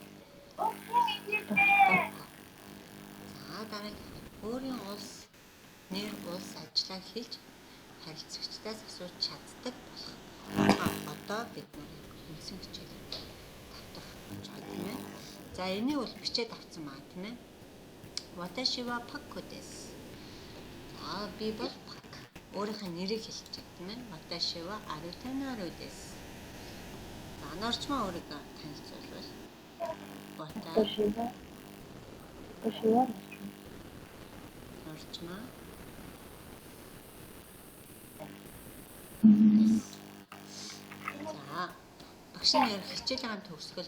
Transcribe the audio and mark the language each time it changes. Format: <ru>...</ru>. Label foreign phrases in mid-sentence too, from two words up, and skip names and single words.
<mn>Өөрийн улс нэр улс ажиллаа хийж харилцагчдаас асууж чаддаг болох. Одоо бид үндсэн хичээл тавтах гэж байна тийм ээ. За энийг бол бичээд авсан маа тийм ээ.</mn> <ja>私はパックです.</ja> <mn>Би бол Пак. Өөрийнхөө нэрийг хэлж байгаа тийм ээ.</mn> <ja>私はアルタナルです.</ja> <mn>Норчмаа өөрийгөө танилцуулбал.</mn> <ja>私は норчмаа.</ja> <mn>За багшийн ярих хичээлийн төгсгөл.</mn>